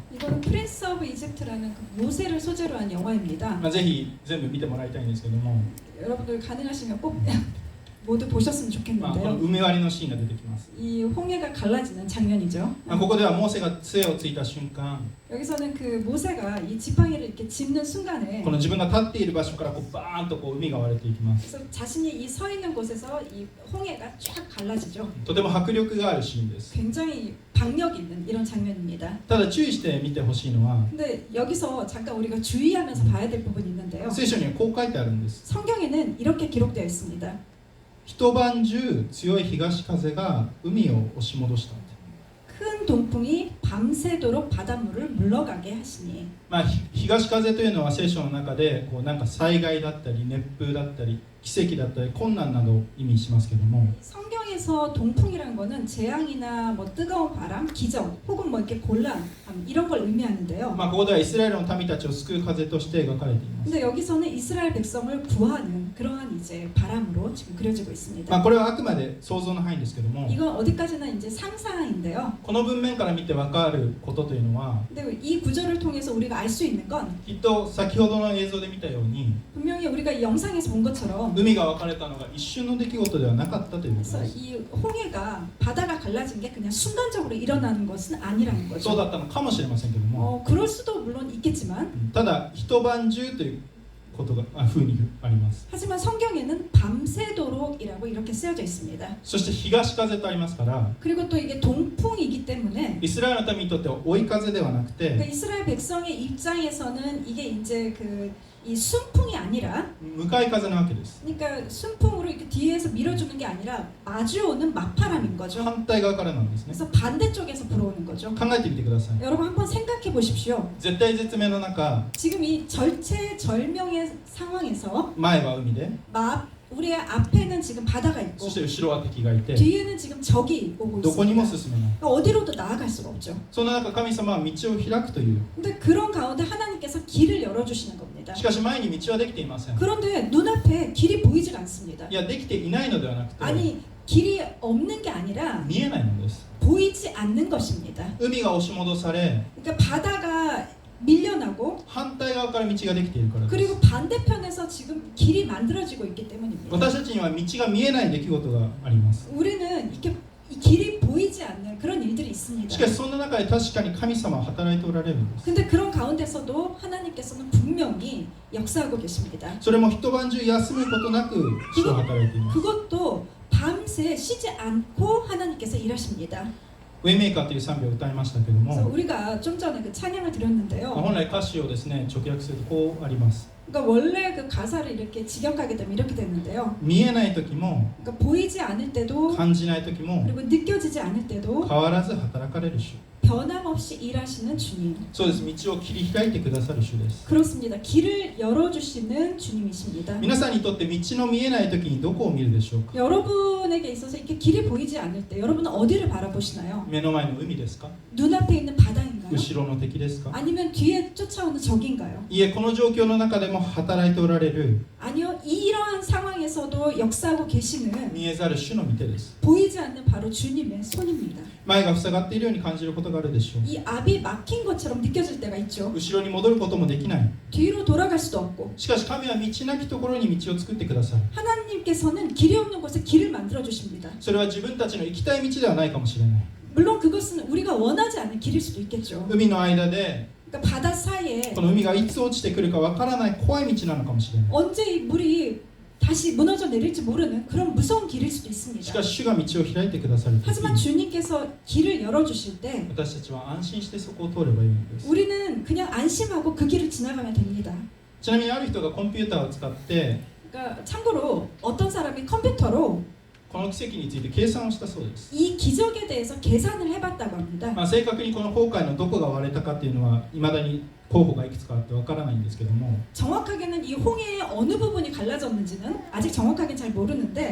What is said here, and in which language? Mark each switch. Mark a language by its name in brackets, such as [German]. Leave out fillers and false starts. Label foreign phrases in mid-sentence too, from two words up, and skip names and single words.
[Korean] 이거는 프린스 오브 이집트라는 그 모세를 소재로 한 영화입니다. [Japanese] ぜひ全部見てもらいたいんですけども、 [Korean] 여러분들 가능하시면 꼭 모두 보셨으면 [Japanese] この [Korean] 좋겠는데요. [Japanese] 埋め割りのシーンが出てきます。 [Korean] 이 홍해가 갈라지는 장면이죠. [Japanese] ここではモーセが杖をついた瞬間、 [Korean] 여기서는 그 모세가 이 지팡이를 이렇게 짚는 순간에 [Japanese] この自分が立っている場所からこうバーンとこう海が割れていきます。 [Korean] 그래서 자신이 이 서 있는 곳에서 이 홍해가 쫙 갈라지죠. [Japanese] とても迫力があるシーンです。 [Korean] 굉장히 박력 있는 이런 장면입니다. [Japanese] ただ注意して見てほしいのは、 [Korean] 근데 여기서 잠깐 우리가 주의하면서 봐야 될 부분이 있는데요. [Japanese] 聖書にはこう書いてあるんです。 [Korean] 성경에는 이렇게 기록되어 있습니다. [Japanese] 一晩中強い東風が海を押し戻した。 [Korean] 큰 동풍이 밤새도록 바닷물을 물러가게 하시니. [Japanese] 東風というのは聖書の中でこうなんか災害だったり熱風だったり奇跡だったり困難などを意味しますけども、 [Korean] 성경에서 동풍이라는 거는 재앙이나 뭐 뜨거운 바람, 기적 혹은 뭐 이렇게 곤란 이런 걸 의미하는데요. [Japanese] ここではイスラエルの民たちを救う風として描かれています。 [Korean] 근데 여기서는 이스라엘 백성을 구하는 그러한 이제 바람으로 지금 그려지고 있습니다. [Japanese] これはあくまで想像の範囲ですけども、 [Korean] 이건 어디까지나 이제 상상인데요. [Japanese] この文面から見て分かることというのは、 [Korean] 근데 이 구절을 통해서 우리가 알 수 있는 건 [Japanese] きっと先ほどの映像で見たように [Korean] 분명히 우리가 이 영상에서 본 것처럼 [Japanese] 海が分かれたのが一瞬の出来事ではなかったということ [Korean] 그래서 [Japanese] です。 [Korean] 이 홍해가 바다가 갈라진 게 그냥 순간적으로 일어나는 것은 아니라는 [Japanese] そう [Korean] 거죠. [Japanese] だったのかもしれませんけども、 [Korean] 그럴 수도 물론 있겠지만 [Japanese] ただ一晩中ということが風にあります。 [Korean] 하지만 성경에는 밤새도록이라고 이렇게 쓰여져 있습니다. [Japanese] そして東風とありますから、 [Korean] 그리고 또 이게 동풍이기 때문에 [Japanese] イスラエルの民にとっては追い風ではなく [Korean] 그러니까 [Japanese] て [Korean] 이스라엘 백성의 입장에서는 이게 이제 이 순풍이 아니라 [Japanese] 向かい風なわけです。 [Korean] 그러니까 순풍으로 이렇게 뒤에서 밀어주는 게 아니라 마주오는 맞바람인 거죠. [Japanese] 反対側からなんですね。 [Korean] 그래서 반대쪽에서 불어오는 거죠. [Japanese] 考えてみてください。 [Korean] 여러분 한번 생각해 보십시오. [Japanese] 絶対絶命の中、 [Korean] 지금 이 절체절명의 상황에서 [Japanese] 前は海で、 [Korean] 우리의 앞에는 지금 바다가 있고 [Japanese] そして後ろは敵がいて、 [Korean] 뒤에는 지금 적이 오고 [Japanese] どこにも [Korean] 있습니다. [Japanese] 進めない。 [Korean] 그러니까 어디로도 나아갈 수가 없죠. [Japanese] その中、神様は道を開くという。 [Korean] 근데 그런 가운데 하나님께서 길을 열어주시는 겁니다. [Japanese] しかし前に道はできていません。 [Korean] 그런데 눈앞에 길이 보이질 않습니다. [Japanese] いや、できていないのではなくて、 [Korean] 아니 길이 없는 게 아니라 [Japanese] 見えないのです。 [Korean] 보이지 않는 것입니다. [Japanese] 海が押し戻され、 [Korean] 그러니까 바다가 밀려나고 [Japanese] 反対側から道ができているからです。 [Korean] 그리고 반대편에서 지금 길이 만들어지고 있기 때문입니다. [Japanese] 私たちには道が見えない出来事があります。 [Korean] 우리는 이렇게 이 길이 보이지 않는 그런 일들이 [Japanese] し [Korean] 있습니다. [Japanese] かしそんな中で確かに神様は働いておられるんです。 [Korean] 근데 그런 가운데서도 하나님께서는 분명히 역사하고 계십니다. [Japanese] それも一晩中休むことなく主は働いています。 [Korean] 그것도 밤새 쉬지 않고 하나님께서 일하십니다. [Japanese] ウェイメーカーという賛美を歌いましたけど [Korean] 그래서 [Japanese] も、 [Korean] 우리가 좀 전에 그 찬양을 드렸는데요. [Japanese] 本来歌詞をですね直訳するとこうあります。 [Korean] 그러니까 원래 그 가사를 이렇게 직역하게 되면 이렇게 되는데요. [Japanese] 見えない時も [Korean] 그러니까 보이지 않을 때도 [Japanese] 感じない時も [Korean] 그리고 느껴지지 않을 때도 [Japanese] 変わらず働かれる主。 [Korean] 변함없이 일하시는 주님. [Japanese] そうです。道を切り開いてくださる主です。 [Korean] 그렇습니다. 길을 열어주시는 주님이십니다. [Japanese] 皆さんにとって道の見えない時にどこを見るでしょうか。 [Korean] 여러분에게 있어서 이렇게 길이 보이지 않을 때 여러분은 어디를 바라보시나요? [Japanese] 目の前の海ですか、 [Korean] 눈앞에 있는 바다인가요? [Japanese] 後ろの敵ですか。 [Korean] 아니면 뒤에 쫓아오는 적인가요? [Japanese] いえ、この状況の中でも働いておられる [Korean] 아니요, 이러한 상황에서도 역사하고 계시는 [Japanese] 見えざる主の御手です。 [Korean] 보이지 않는 바로 주님의 손입니다. [Japanese] 前が塞がっているように感じることがあるでしょう。 [Korean] 이 앞이 막힌 것처럼 느껴질 때가 있죠. [Japanese] 後ろに戻ることもできない。 [Korean] 뒤로 돌아갈 수도 없고 [Japanese] しかし神は道なきところに道を作ってくださる。 [Korean] 하나님께서는 길이 없는 곳에 길을 만들어 주십니다. [Japanese] それは自分たちの行きたい道ではないかもしれない。 [Korean] 물론 그것은 우리가 원하지 않는 길일 수도 있겠죠. [Japanese] 海の間で [Korean] 그러니까 바다 사이에 [Japanese] この海がいつ落ちてくるかわからない怖い道なのかもしれない。 [Korean] 언제 이 물이 다시 무너져 내릴지 모르는 그런 무서운 길일 수도 [Japanese] し [Korean] 있습니다. [Japanese] かし主が道を開いてくださるとき、 [Korean] 하지만 주님께서 길을 열어주실 때 [Japanese] 私たちは安心してそこを通ればいいのです。 [Korean] 우리는 그냥 안심하고 그 길을 지나가면 됩니다. [Japanese] ちなみにある人がコンピューターを使って [Korean] 그러니까 참고로 어떤 사람이 컴퓨터로 [Japanese] この奇跡について計算をしたそうです。 [Korean] 이 기적에 대해서 계산을 해봤다고 합니다. [Japanese] 正確にこの崩壊のどこが割れたかっていうのは未だに候補がいくつかあってわからないんですけども、 [Korean] 정확하게는 이 홍해의 어느 부분이 갈라졌는지는 아직 정확하게 잘 모르는데